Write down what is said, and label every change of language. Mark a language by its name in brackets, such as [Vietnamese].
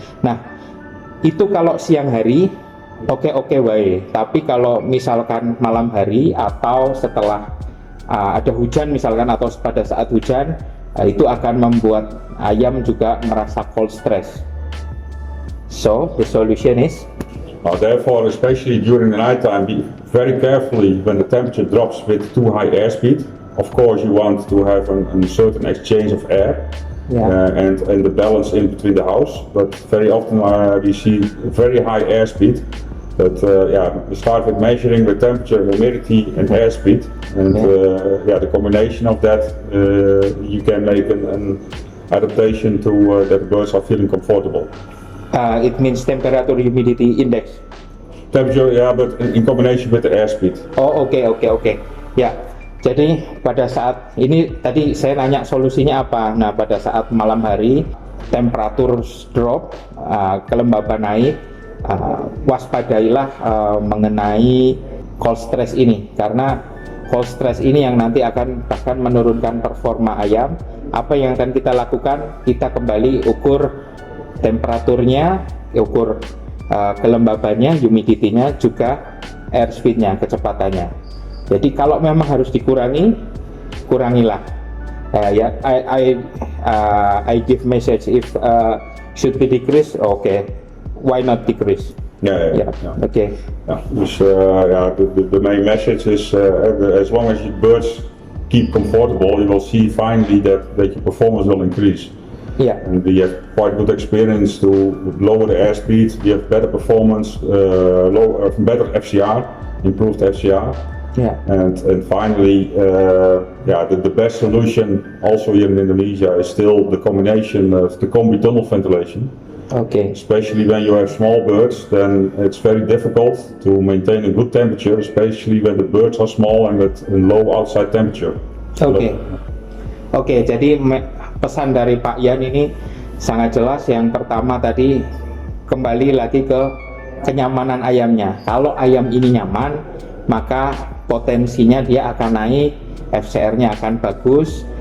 [Indonesian] Nah, itu kalau siang hari oke baik, tapi kalau misalkan malam hari atau setelah ada hujan misalkan atau pada saat hujan, itu akan membuat ayam juga merasa cold stress. [English] So the solution is therefore, especially during the nighttime, be very carefully when the temperature drops with too high airspeed. Of course, you want to have a certain exchange of air. Yeah. And the balance in between the house, but very often we see very high airspeed. But we start with measuring the temperature, humidity, and airspeed, and the combination of that, you can make an adaptation to that the birds are feeling comfortable. It means temperature humidity index. Temperature, yeah, but in combination with the airspeed. [Indonesian] Oh, oke. Ya, jadi pada saat ini tadi saya nanya solusinya apa. Nah, pada saat malam hari temperatur drop, kelembaban naik, waspadailah mengenai cold stress ini, karena cold stress ini yang nanti akan bahkan menurunkan performa ayam. Apa yang akan kita lakukan? Kita kembali ukur temperaturnya, ukur kelembabannya, humidity-nya, juga airspeed-nya, kecepatannya. Jadi kalau memang harus dikurangi, kurangilah. [English] Ya, I give message if should be decrease, okay, why not decrease? Yeah. Okay. Yeah. Dus the main message is as long as your birds keep comfortable, you will see finally that your performance will increase. Yeah. And we have quite good experience to lower the airspeed. We have better performance, better FCR, improved FCR. Yeah. And finally, the best solution also here in Indonesia is still the combination of the combi tunnel ventilation. Okay. Especially when you have small birds, then it's very difficult to maintain a good temperature, especially when the birds are small and with a low outside temperature. [Indonesian] Oke, jadi pesan dari Pak Yan ini sangat jelas. Yang pertama tadi, kembali lagi ke kenyamanan ayamnya. Kalau ayam ini nyaman, maka potensinya dia akan naik, FCR-nya akan bagus.